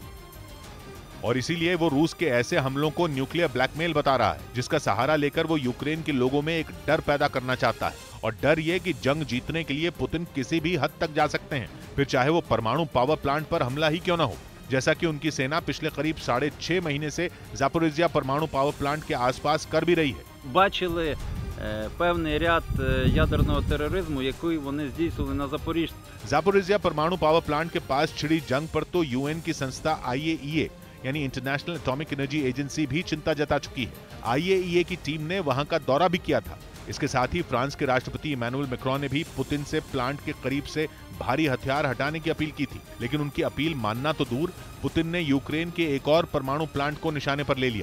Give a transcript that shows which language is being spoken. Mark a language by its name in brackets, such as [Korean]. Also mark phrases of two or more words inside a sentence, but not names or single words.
[Hindi] और इसीलिए वो रूस के ऐसे हमलों को [English] nuclear blackmail [Hindi] बता रहा है, जिसका सहारा लेकर वो यूक्रेन के लोगों में एक डर पैदा करना चाहता है। और डर ये कि जंग जीतने के लिए पुतिन किसी भी हद तक जा सकते हैं, फिर चाहे वो परमाणु [English] power plant [Hindi] पर हमला ही क्यों न हो, जैसा कि उनकी सेना पिछले करीब 6.5 महीने से जापोरिजिया परमाणु [English] power plant [Hindi] के आसपास कर भी रही है। [Ukrainian] Бачили певний ряд ядерного тероризму, який вони здійснили на Запоріжжі. [Hindi] जापोरिजिया परमाणु [English] power plant [Hindi] के पास छिड़ी जंग पर तो यूएन की संस्था IAEA यानी इंटरनेशनल एटॉमिक एनर्जी एजेंसी भी चिंता जता चुकी है। IAEA की टीम ने वहां का दौरा भी किया था। इसके साथ ही फ्रांस के राष्ट्रपति इमैनुअल मैक्रोन ने भी पुतिन से प्लांट के करीब से भारी हथियार हटाने की अपील की थी, लेकिन उनकी अपील मानना तो दूर, पुतिन ने यूक्रेन के एक और परमाणु प्लांट को निशाने पर ले लिया।